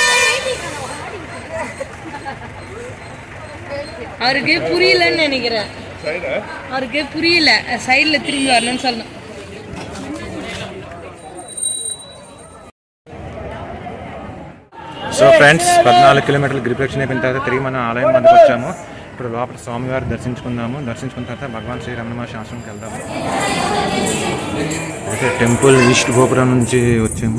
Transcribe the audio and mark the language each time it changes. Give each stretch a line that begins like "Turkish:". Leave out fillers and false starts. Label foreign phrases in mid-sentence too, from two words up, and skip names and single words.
Tamil: அவருக்கு புரியலன்னு நினைக்கிறேன். அவருக்கு புரியல, சைடில் திரும்பி வரணும்னு சொல்லணும்.
English: so friends
Telugu: 14 కిలోమీటర్లు గిరిప్రదక్షిణ అయిపోయిన తర్వాత తిరిగి మనం ఆలయం వద్దకు వచ్చాము. ఇప్పుడు లోపల స్వామివారి దర్శించుకుందాము. దర్శించుకున్న తర్వాత భగవాన్ శ్రీ రమణ మహర్షి ఆశ్రమంకి వెళ్దాము. అయితే
English: temple east
Telugu: గోపురం నుంచి వచ్చాము.